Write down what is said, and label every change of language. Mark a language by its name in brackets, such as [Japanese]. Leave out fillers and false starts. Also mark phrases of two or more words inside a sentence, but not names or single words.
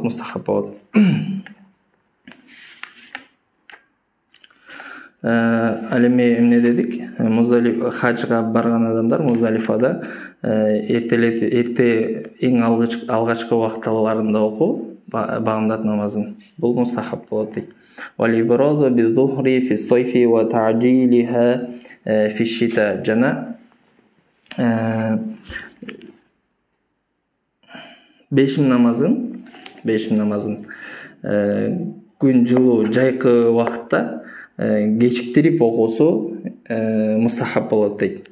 [Kyrgyz] Мустахаб болот. Ал эми эмне дедик? Хажга барган адамдар Муздалифада эрте эң алгачкы убакталарында окуу баамдат намазын. Бул мустахаб болот дейт. [Arabic] والإبراد بالظهر في الصيف وتعجيلها في الشتاء. [Kyrgyz] Жана бешим намазын күн жылуу жайкы убакытта кечиктирип окуусу мустахаб болот дейт.